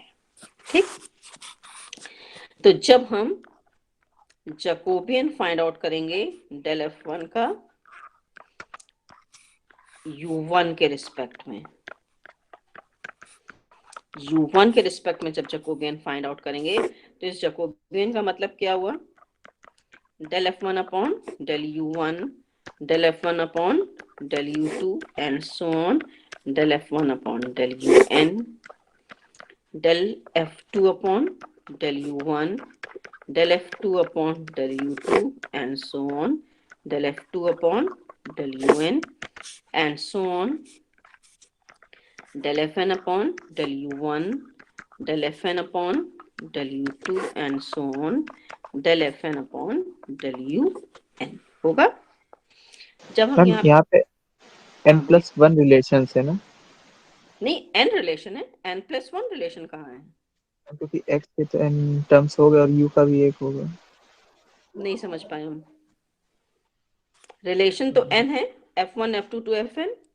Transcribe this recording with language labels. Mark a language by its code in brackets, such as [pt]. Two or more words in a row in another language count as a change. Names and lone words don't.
[hi] ठीक, तो जब हम [en] Jacobian find out [hi] करेंगे डेल f1 का u1 के रिस्पेक्ट में, u1 के रिस्पेक्ट में जब [en] Jacobian find out [hi] करेंगे तो इस जैकोबियन का मतलब क्या हुआ? [en] del f1 upon del u1, del f1 upon del u2 and so on, del f1 upon del un, del f2 upon del u1, del f2 upon del u2 and so on, del f2 upon del un and so on, del fn upon del u1, del fn upon del u2 and so on, del fn upon del un होगा। [hi] जब हम यहाँ पे n+1 रिलेशन है ना? नहीं, n रिलेशन है, n+1 रिलेशन कहाँ है? क्योंकि x के तो n टर्म्स हो गए और u का भी एक होगा। नहीं समझ पाए हम। रिलेशन तो n है, f1 f2 to fn।